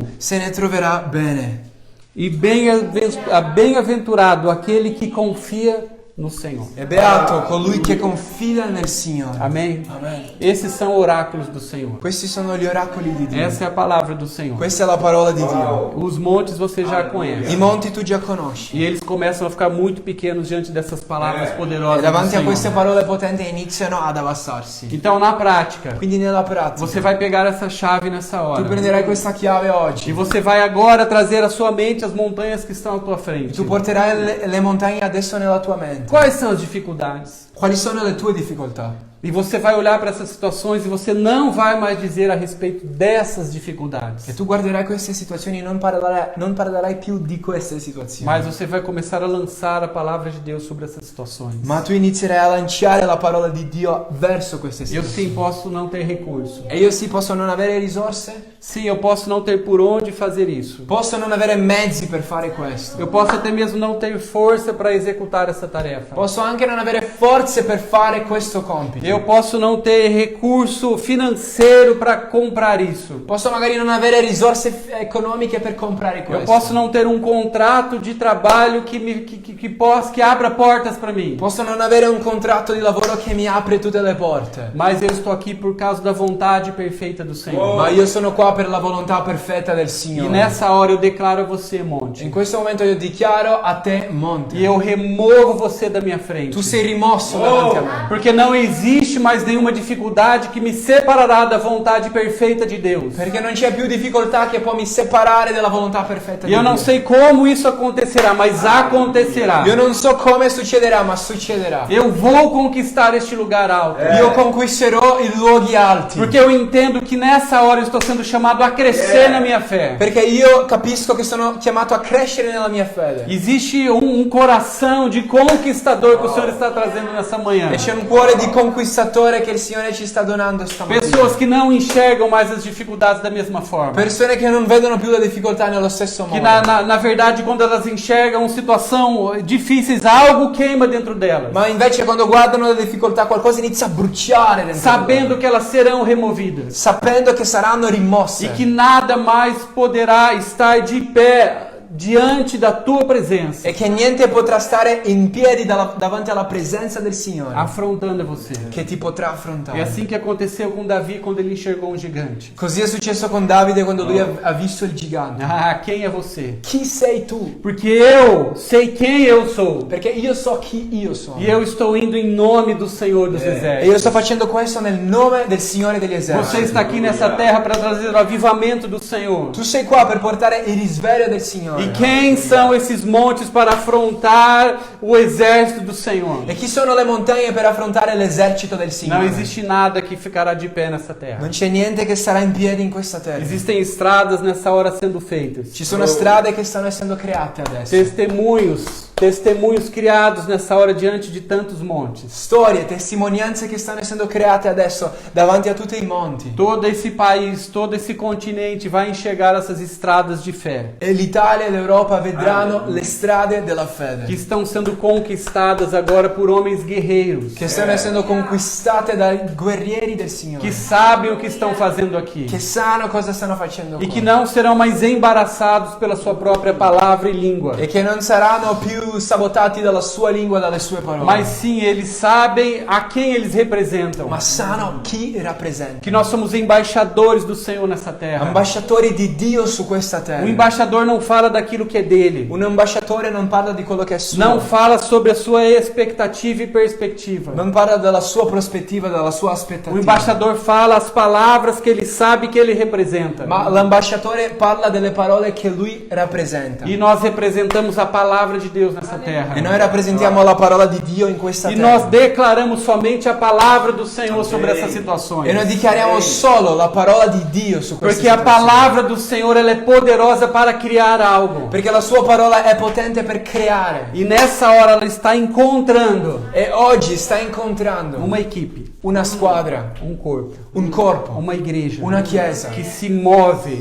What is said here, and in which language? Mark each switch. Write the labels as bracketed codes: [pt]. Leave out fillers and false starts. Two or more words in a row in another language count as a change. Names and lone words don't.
[it] se ne troverà bene. [pt] E bem-aventurado aquele que confia no Senhor. [it] È beato colui che confida nel Signore. [pt] Amém? [it] Amen. [pt] Esses são oráculos do Senhor. [it] Questi sono gli oracoli di Dio. [pt] Essa é a palavra do Senhor. [it] Questa è la parola di Dio. [pt] Os montes você já [it] I [pt] conhece. [it] monti tu già conosci. [pt] E eles começam a ficar muito pequenos diante dessas palavras [it] E [pt] poderosas do [it] davanti a queste [pt] Senhor. [it] parole potenti iniziano ad abbassarsi. [pt] Então, na prática, [it] Quindi nella pratica [pt] você vai pegar essa chave nessa [it] tu [pt] hora. [it] prenderai questa chiave [pt] E [it] oggi. [pt] você vai agora trazer à sua mente as montanhas que estão à tua frente. [it] Tu porterai le montagne adesso nella tua mente. [pt] Quais são as dificuldades? [it] Quali sono le tue difficoltà? [pt] E você vai olhar para essas situações e você não vai mais dizer a respeito dessas dificuldades. [it] E tu guarderai queste situazioni e non parlerai più di queste situazioni. [pt] Mas você vai começar a lançar a palavra de Deus sobre essas situações. [it] Ma tu inizierai a lanciare la parola di Dio verso queste [pt] Eu [it] situazioni. [pt] sim posso não ter recurso. [it] E io sì, posso non avere risorse, [pt] Sim, eu posso não ter por onde fazer isso. [it] posso non avere mezzi per fare questo. [pt] Eu posso até mesmo não ter força para executar essa tarefa. [it] Posso anche non avere forza forze per fare questo compito. [pt] Eu posso não ter recurso financeiro para comprar isso. [it] Posso magari non avere risorse economiche per comprare [pt] Eu [it] questo. [pt] posso não ter um contrato de trabalho que abra portas para mim. [it] Posso non avere un contratto di lavoro che mi apre tutte le porte. [pt] Mas eu estou aqui por causa da vontade perfeita do Senhor. [it] Ma io sono qua per la volontà perfetta del [pt] E [it] Signore. [pt] nessa hora eu declaro a você, monte. [it] In questo momento io dichiaro a te, monte. [pt] E eu removo você da minha frente. [it] Tu sei rimosso davanti a me. [pt] Porque não existe mais nenhuma dificuldade que me separará da vontade perfeita de Deus. [it] Perché non c'è più difficoltà che può mi separare dalla volontà perfetta [pt] E [it] di [pt] eu não [it] Dio. [pt] sei como isso acontecerá, mas acontecerá. [it] Io non so come succederà, ma succederà. [pt] Eu vou conquistar este lugar alto. [it] Io conquisterò i luoghi alti. [pt] Porque eu entendo que nessa hora eu estou sendo chamado a crescer na minha fé. [it] Perché io capisco che sono chiamato a crescere nella mia fede. [pt] Existe um coração de conquistador que o Senhor está trazendo nessa manhã. [it] E c'è un cuore di conquistatore che il Signore ci sta donando stamattina. [pt] Pessoas que não enxergam mais as dificuldades da mesma forma. [it] Persone che non vedono più le difficoltà nello stesso [pt] Que [it] modo. [pt] na verdade, quando elas enxergam situação difíceis, algo queima dentro delas. [it] Ma invece quando guardano le difficoltà qualcosa inizia a bruciare dentro di [pt] Sabendo [it] loro. [pt] que elas serão removidas. [it] Sapendo che saranno rimosse. [pt] E que nada mais poderá estar de pé diante da tua presença, [it] E che niente potrà stare in piedi davanti alla presenza del Signore. [pt] afrontando você. [it] Che ti potrà [pt] É [it] affrontare. [pt] assim que aconteceu com Davi quando ele enxergou um gigante. [it] Così è successo con Davide quando lui ha visto il gigante. [pt] Ah, quem é você? [it] Chi sei tu? [pt] Porque eu sei quem eu sou. [it] Perché io so chi io sono. [pt] E eu estou indo em nome do Senhor dos [it] E [pt] Exércitos. [it] io sto facendo questo nel nome del Signore degli [pt] Você [it] eserciti. [pt] está aqui nessa terra para trazer o avivamento do Senhor. [it] Tu sei qua per portare il risveglio del Signore. [pt] E quem são esses montes para afrontar o exército do Senhor? [it] E chi sono le montagne per affrontare l'esercito del [pt] Não [it] Signore? [pt] existe nada que ficará de pé nessa terra. [it] Non c'è niente che sarà in piedi in questa terra. [pt] Existem estradas nessa hora sendo feitas. [it] Ci sono strade che stanno essendo create adesso. [pt] Testemunhos criados nessa hora diante de tantos montes. [it] Storie, testimonianze che stanno essendo create adesso davanti a tutti i monti. [pt] Todo esse país, todo esse continente vai enxergar essas estradas de fé [it] E l'Italia e l'Europa vedranno le strade della [pt] que [it] fede. [pt] estão sendo conquistadas agora por homens guerreiros [it] Che stanno essendo conquistate dai guerrieri del [pt] que [it] Signore. [pt] sabem o que estão fazendo aqui [it] Che sanno cosa stanno facendo [pt] e que [it] qua. [pt] não serão mais embaraçados pela sua própria palavra e língua, [it] E che non saranno più sabotati dalla sua lingua e dalle sue parole. [pt] mas sim eles sabem a quem eles representam. [it] Ma sanno chi rappresenta. [pt] Que nós somos embaixadores do Senhor nessa terra. [it] Ambasciatori di Dio su questa [pt] O [it] terra. [pt] embaixador não fala daquilo que é dele. [it] Un ambasciatore non parla di quello che è suo. [pt] Não fala sobre a sua expectativa e perspectiva. [it] Non parla della sua prospettiva, della sua [pt] O [it] aspettativa. [pt] embaixador fala as palavras que ele sabe que ele representa. [it] Ma l'ambasciatore parla delle parole che lui rappresenta. [pt] E nós representamos a palavra de Deus nessa terra. [it] E noi rappresentiamo la parola di Dio in questa [pt] E [it] terra. [pt] nós declaramos somente a palavra do Senhor sobre essas situações. [it] E noi dichiariamo solo la parola di Dio su questa [pt] Porque a [it] situazione. [pt] palavra do Senhor ela é poderosa para criar algo. [it] Perché la sua parola è potente per creare. [pt] E nessa hora ela está encontrando [it] E oggi sta incontrando [pt] uma equipe, [it] una squadra, [pt] corpo, [it] un corpo, [pt] uma igreja [it] una chiesa [pt] que se move